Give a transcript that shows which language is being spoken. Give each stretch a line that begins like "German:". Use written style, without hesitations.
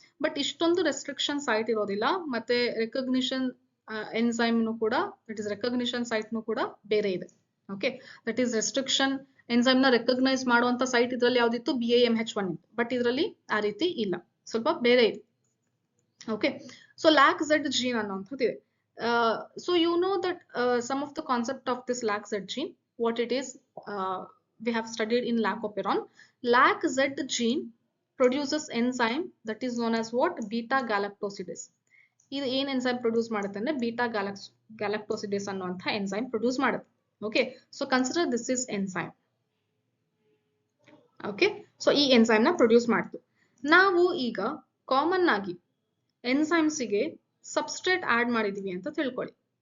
Kannada: But ಇಷ್ಟೊಂದು restriction site ಇರೋದಿಲ್ಲ. ಮತ್ತೆ ರೆಕಗ್ನಿಷನ್ ಎನ್ಸೈಮ್ ಕೂಡ, ದಟ್ ಇಸ್ ರೆಕಗ್ನಿಷನ್ ಸೈಟ್ ಕೂಡ ಬೇರೆ ಇದೆ. Okay, that is restriction enzyme ನ ರೆಕಗ್ನೈಸ್ ಮಾಡುವಂತ ಸೈಟ್ ಇದ್ರಲ್ಲಿ ಯಾವ್ದಿತ್ತು, BAMH1 ಇತ್ತು. ಬಟ್ ಇದರಲ್ಲಿ ಆ ರೀತಿ ಇಲ್ಲ, ಸ್ವಲ್ಪ ಬೇರೆ ಇದೆ.
English: okay,
Kannada: ಸೊ LAC-Z ಜೀನ್ ಅನ್ನುವಂಥದ್ದು ಇದೆ.
English: So you know that some of the concept of this LAC-Z gene. what it is, we have studied in lacoperon. LAC-Z gene produces enzyme that is known as what? Beta galactosidase.
Kannada: ಇದು ಏನ್ enzyme produce ಮಾಡುತ್ತೆ ಅಂದ್ರೆ beta ಗ್ಯಾಲಕ್ಟೋಸಿಡೇಸ್ ಅನ್ನುವಂಥ enzyme produce ಮಾಡುತ್ತೆ.
English: Okay, so consider this is enzyme.
Kannada: Okay, so ಈ enzyme ನ produce ಮಾಡ್ತು. ನಾವು ಈಗ ಕಾಮನ್ ಆಗಿ ಎನ್ಸೈಮ್ಸ್ಗೆ ಸಬ್ಸ್ಟ್ರೇಟ್ ಆಡ್ ಮಾಡಿದೀವಿ ಅಂತ ತಿಳ್ಕೊಳ್ಳಿ.